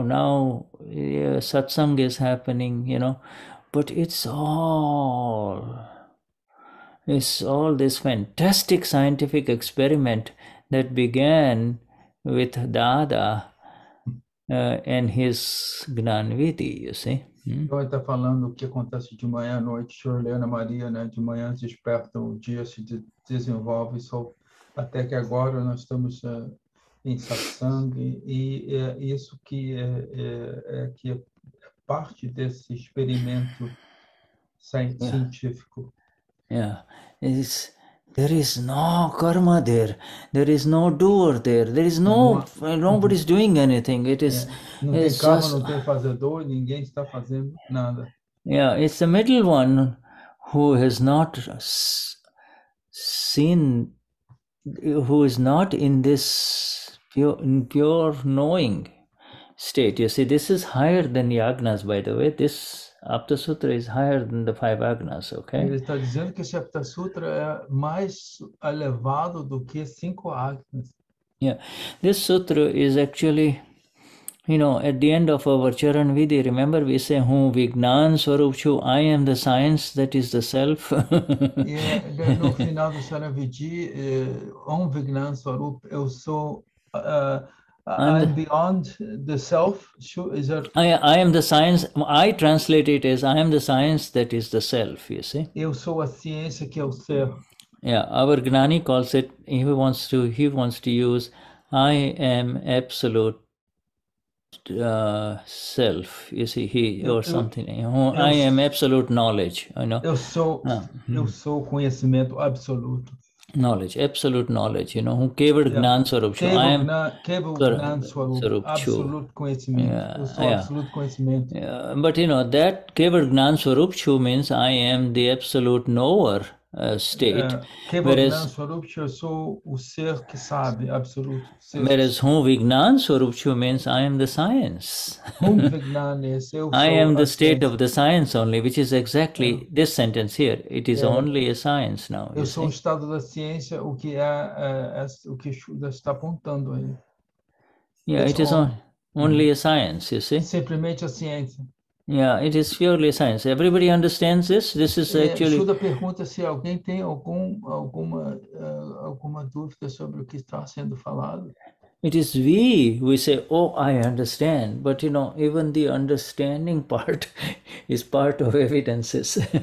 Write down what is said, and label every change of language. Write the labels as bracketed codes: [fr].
[en] Now satsang is happening, you know, but it's all this fantastic scientific experiment that began with Dada and his Gnanviti, you see. [pt] Então ele está falando o que acontece de manhã à noite, Shirley, Ana Maria, né? De manhã despertam, o dia se desenvolve, até que agora nós estamos em satsang, e é isso que é parte desse experimento científico. [en] Yeah, there is no karma there. There is no doer there. There is nobody's doing anything. It is. [pt] Não tem karma, não tem fazedor, ninguém está fazendo nada. [en] Yeah, it's the middle one who has not seen, who is not in this pure knowing state. You see, this is higher than yajnas, by the way. This Aptasutra is higher than the 5 agnas, okay? [pt] Ele está dizendo que esse Aptasutra é mais elevado do que 5 agnas. [en] Yeah, this sutra is actually, you know, at the end of our Charan Vidhi, remember we say, [gu] Hum Vignan Swarupchu, [en] I am the science that is the self. [pt] No final do Charan Vidhi, [gu] Hum Vignan Swarup, [pt] eu sou... [en] I'm beyond the self. Is that... I am the science. I translate it as I am the science that is the self, you see. [pt] Eu sou a ciência que é o ser. [en] Yeah, our Gnani calls it, he wants to use I am absolute self, you see, or something. I am absolute knowledge, you know. [pt] Eu sou conhecimento absoluto. [en] Knowledge, absolute knowledge, you know, who [gu] kevad gnan swarup chu. [en] I am [gu] kevad gnan swarup, [pt] absolute conhecimento. Eu sou absolute conhecimento. [en] But you know, that [gu] kevad gnan swarup chu [en] means I am the absolute knower state. [pt] Whereas eu sou o ser que sabe, absoluto. [en] Whereas [gu] Hum Vignan Swarup Chu [en] means I am the science. I am the state of the science only, which is exactly this sentence here. It is only a science now. [pt] Eu sou o estado da ciência, o que o que Shuddha está apontando aí. [en] Yeah, it is only a science, you see. [pt] Simplesmente a ciência. [en] Yeah, it is purely science. Everybody understands this. This is actually. [pt] Shuddha pergunta se alguém tem alguma dúvida sobre o que está sendo falado. [en] It is we say, oh, I understand. But you know, even the understanding part is part of evidences.